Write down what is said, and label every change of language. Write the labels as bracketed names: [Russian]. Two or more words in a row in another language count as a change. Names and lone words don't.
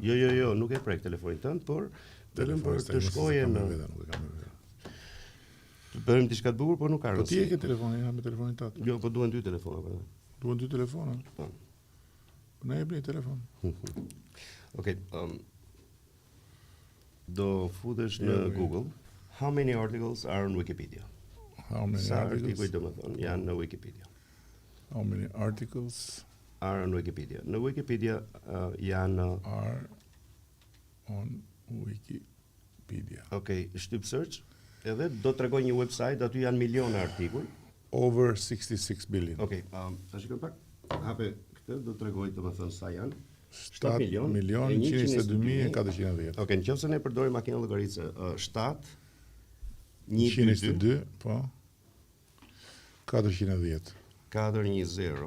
[Albanian] Jo, nuk e prek telefonin tënd, por vetëm për të shkojë në të bëjmë diçka të bukur, por nuk ka rëndësi. Po ti e ke telefonin, me telefonin tat. Jo, po duhen 2 telefona për. Duhen 2 telefona? Po. Po na jepni telefon. Okej, do futesh në Google. [English] How many articles are on Wikipedia? How many articles? [Albanian] Janë në Wikipedia. [English] How many articles are on Wikipedia? [Albanian] Në Wikipedia janë [English] are on Wikipedia. [Albanian] Okej, shtyp search. Edhe do të tregoj një website, aty janë miliona artikuj. [English] Over 66 billion. [Albanian] Okej, ta shikoj pak. Hape këtë, do të tregoj domethënë sa janë. 7.122.410. Okej, nëse ne përdorim makinën llogaritëse, 7 122, po. 410. 410.